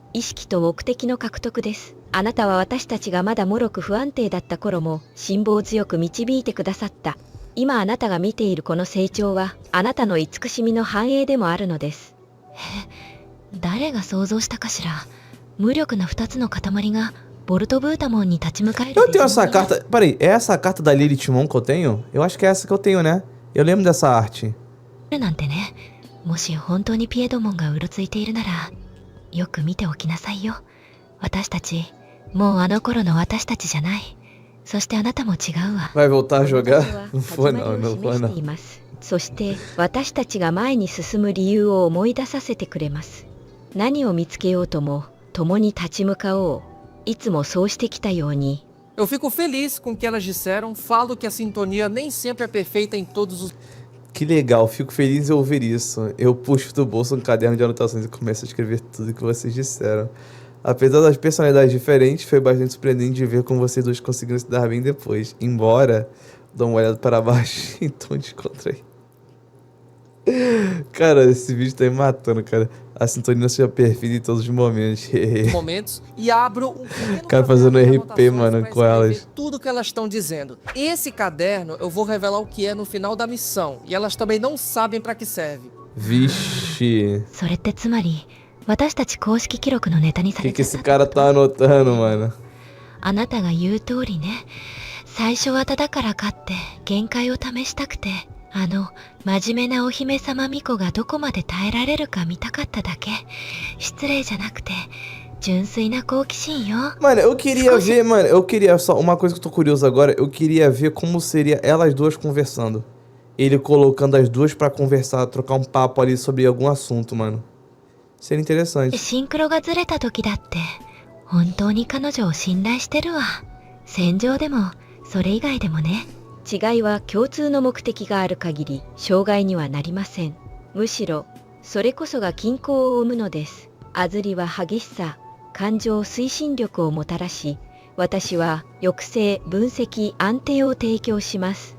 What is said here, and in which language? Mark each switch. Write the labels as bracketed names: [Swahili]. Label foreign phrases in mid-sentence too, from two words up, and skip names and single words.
[Japanese] 意識と目的の獲得です。あなたは私たちがまだ脆く不安定だった頃も辛抱強く導いてくださった。今あなたが見ているこの成長はあなたの慈しみの反映でもあるのです。誰が想像したかしら。無力な二つの塊がボルト・ブータモンに立ち向かえる。 [Portuguese] Eu tenho essa carta. Peraí, é essa a carta da Lilith Mon que eu tenho? Eu acho que é essa que eu tenho, né? Eu lembro dessa arte. [Japanese] なんてね。もし本当にピエドモンがうろついているなら、よく見ておきなさいよ。私たち、もうあの頃の私たちじゃない。そしてあなたも違うわ。 [Portuguese] Vai voltar a jogar? Não foi não, não foi não. [Japanese] そして私たちが前に進む理由を思い出させてくれます。何を見つけようとも共に立ち向かおう。いつもそうしてきたように。 [Portuguese] Eu fico feliz com o que elas disseram, falo que a sintonia nem sempre é perfeita em todos os... Que legal, fico feliz em ouvir isso. Eu puxo do bolso um caderno de anotações e começo a escrever tudo que vocês disseram. Apesar das personalidades diferentes, foi bastante surpreendente de ver como vocês dois conseguiram se dar bem depois. Embora, dou uma olhada para baixo em tom descontraído. Cara, esse vídeo tá me matando, cara. A sintonia seja perfeita em todos os momentos. E abro um pequeno cara fazendo RP, mano, com elas. Tudo que elas estão dizendo. Esse caderno eu vou revelar o que é no final da missão. E elas também não sabem pra que serve. Vixe. [Japanese] それってつまり、私たち公式記録のネタにされ [Portuguese] Que esse cara tá anotando, mano? [Japanese] あなたが言う通りね。最初はただからかって限界を試したくて。真面目なお姫様巫女がどこまで耐えられるか見たかっただけ。失礼じゃなくて、純粋な好奇心よ。 [Portuguese] Mano, eu queria ver, mano, eu queria só uma coisa que eu tô curioso agora, eu queria ver como seria elas duas conversando. Ele colocando as duas pra conversar, trocar um papo ali sobre algum assunto, mano. Seria interessante. [Japanese] シンクロがずれた時だって、本当に彼女を信頼してるわ。戦場でも、それ以外でもね。違いは共通の目的がある限り障害にはなりません。むしろそれこそが均衡を生むのです。アズリは激しさ、感情推進力をもたらし、 私は抑制、分析、安定を提供します。